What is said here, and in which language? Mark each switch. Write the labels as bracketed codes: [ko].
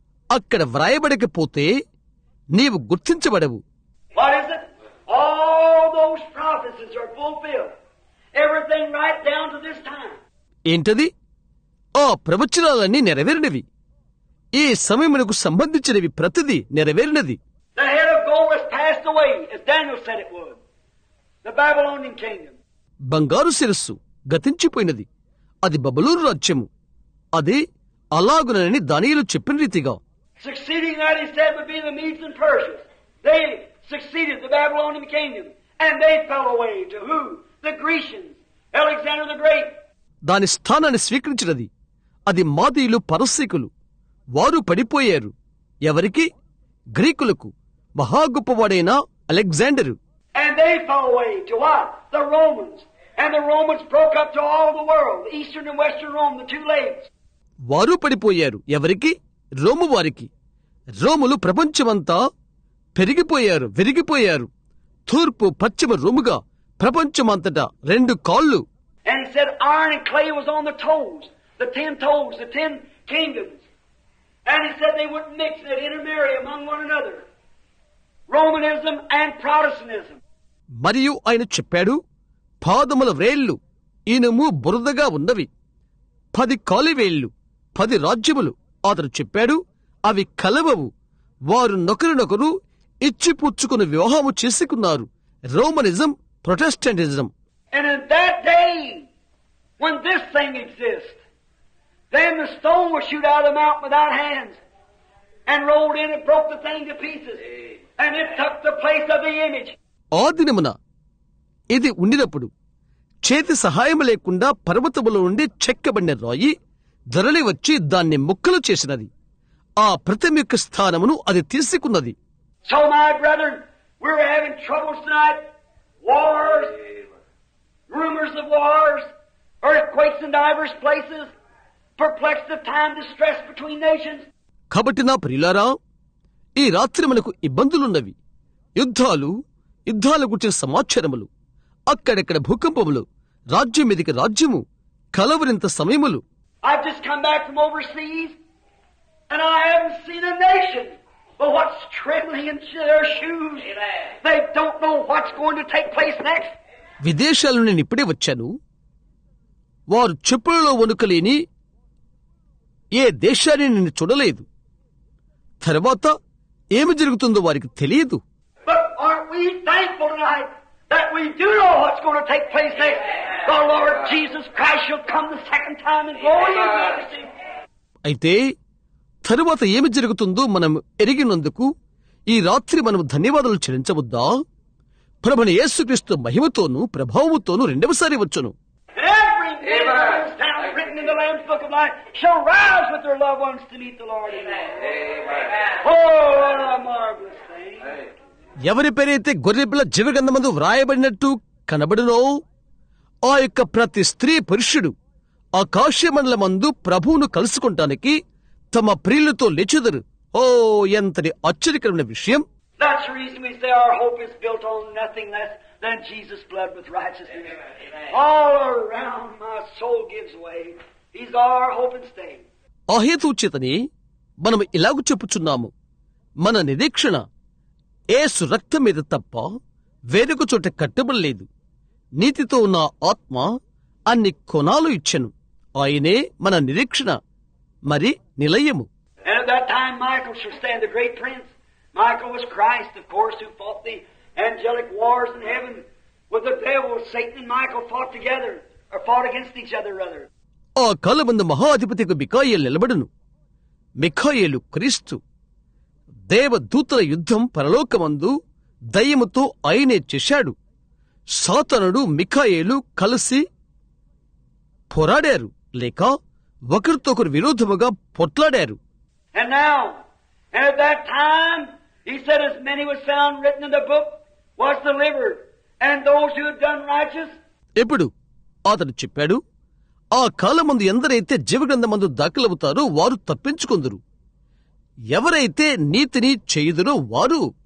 [te] అక్కడ వ్రాయబడకపోతే నీవు గుర్తించబడవు. [en] What is it? All those prophecies are fulfilled. Everything right down to this time. [te] ఏంటది? ఆ ప్రవచనాలన్నీ నెరవేరినవి. ఈ సమయమునకు సంబంధించినవి ప్రతిదీ నెరవేరినది. [en] The head of gold has passed away, as Daniel said it would. The Babylonian kingdom. [te] బంగారు శిరస్సు గతించిపోయినది. అది బబులోను రాజ్యము. అది అలాగునని దానియేలు చెప్పిన రీతిగా. [en] Succeeding that, he said, would be the Medes and Persians. They succeeded the Babylonian kingdom, and they fell away to who? The Grecians, Alexander the Great. [te] దాని స్థానాన్ని స్వీకరించినది. అది మాదీయులు, పరసీకులు. వారు పడిపోయారు. ఎవరికి? గ్రీకులకు. మహాగొప్పవాడైన Alexander. [en] And they fell away to what? The Romans. And the Romans broke up to all the world, the eastern and western Rome, the two lakes. [te] వారు పడిపోయారు. ఎవరికి? Rome వారికి. రోములు ప్రపంచమంతా విరిగిపోయారు. తూర్పు పశ్చిమ రోముగా ప్రపంచమంతటా 2 కాళ్ళు. [en] And he said iron and clay was on the toes, the 10 toes, the 10 kingdoms. And he said they wouldn't mix and intermarry among one another. Romanism and Protestantism. [te] మరియు ఆయన చెప్పాడు, పాదముల వ్రేళ్లు ఇనుము బురదగా ఉన్నవి, 10 కాలివేళ్లు, 10 రాజ్యములు. అతను చెప్పాడు, అవి కలవవు. వారు నొకరినొకరు ఇచ్చిపుచ్చుకుని వివాహము చేసుకున్నారు. రోమనిజం, Protestantism. [en] And in that day, when this thing exists, then the stone was shoot out of the mountain without hands and rolled in and broke the thing to pieces. And it took the place of the image. [te] ఆ దినమున ఇది ఉండినప్పుడు చేతి సహాయం లేకుండా పర్వతములో నుండి చెక్కబడిన రాయి ధరలి వచ్చి దాన్ని ముక్కలు చేసినది. ఆ ప్రతిమ యొక్క స్థానమును అది తీసుకున్నది. [en] So my brethren, we're having troubles tonight. Wars, rumors of wars, earthquakes in divers places, perplexed of time, distress between nations. [te] కాబట్టి నా ప్రియులారా, ఈ రాత్రి మనకు ఇబ్బందులున్నవి. యుద్ధాలు గుర్చిన సమాచారములు, అక్కడెక్కడ భూకంపములు, రాజ్యం మీదికి రాజ్యము, కలవరింత సమయములు. [en] I've just come back from overseas, and I haven't seen a nation but what's trembling in their shoes. They don't know what's going to take place next. [te] విదేశాల నేను ఇప్పుడే వచ్చాను. వారు చెప్పులలో వణుకలేని ఏ దేశాన్ని నేను చూడలేదు. తర్వాత ఏమి జరుగుతుందో వారికి తెలియదు. [en] But aren't we thankful tonight that we do know what's going to take place next? The Lord Jesus Christ shall come the second time in glory and majesty. [te] అయితే తరువాత ఏమి జరుగుతుందో మనం ఎరిగినందుకు ఈ రాత్రి మనం ధన్యవాదాలు చెల్లించవద్దా? ప్రభువైన యేసుక్రీస్తు మహిమతోనూ ప్రభావముతోనూ రెండవసారి వచ్చును. [en] Every name that is down written in the Lamb's Book of Life shall rise with their loved ones to meet the Lord in glory. Oh, what a marvelous thing. [te] ఎవరి పేరైతే గొర్రెపిల్ల జీవగ్రంథమందు వ్రాయబడినట్టు కనబడునో ఆ యొక్క ప్రతి స్త్రీ పురుషుడు ఆకాశమండలమందు ప్రభువును కలుసుకుంటానికి తమ ప్రియులతో లేచెదరు. ఓ, ఎంతటి ఆశ్చర్యకరమైన విషయం! [en] That's the reason we say our hope is built on nothing less than Jesus' blood with righteousness. All around my soul gives way. He's our hope and stay. [te] ఆ హేతువు చేతనే మనం ఇలాగ చెప్పుచున్నాము, మన నిరీక్షణ యేసు రక్తం మీద తప్ప వేరొక చోట కట్టబడలేదు. నీతితో ఉన్న ఆత్మ అన్ని కొనాలు ఇచ్చెను. ఆయనే మన నిరీక్షణ, మరి నిలయము. [en] And at that time Michael shall stand, the great prince. Michael was Christ, of course, who fought the angelic wars in heaven with the devil. Satan and Michael fought together, or fought against each other, rather. [te] ఆ కాలమందు మహాధిపతికి మిఖాయేలు నిలబడును. మిఖాయేలు క్రీస్తు. దేవదూతల యుద్ధం పరలోకమందు దయ్యముతో ఆయనే చేశాడు. సాతానుడు మిఖాయేలు కలిసి పోరాడారు, లేక ఒకరితో ఒకరు విరోధముగా పొట్లాడారు. [en] And now, and at that time, he said, as many was found written in the book, was delivered, and those who had done righteous [te] ఎప్పుడు అతడు చెప్పాడు, ఆ కాలమందు ఎందరైతే జీవగ్రంథమందు దాఖలవుతారో వారు తప్పించుకొందురు, ఎవరైతే నీతిని చేయుదురో వారు.